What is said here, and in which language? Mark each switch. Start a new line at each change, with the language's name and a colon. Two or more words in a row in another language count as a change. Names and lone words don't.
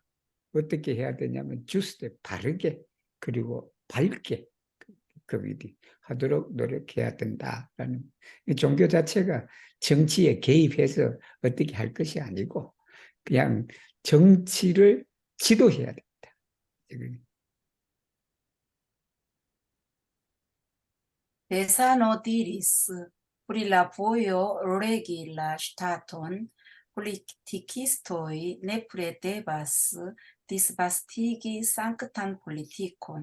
Korean: 어떻게 해야 되냐면 주스대 바르게 그리고 밝게 그들이 하도록 노력해야 된다라는 이 종교 자체가 정치에 개입해서 어떻게 할 것이 아니고 그냥 정치를 지도해야 된다.
Esperanto: Desano diris pri la vojo regi la ŝtaton, politikistoj nepre devas disvastigi sanktan politikon.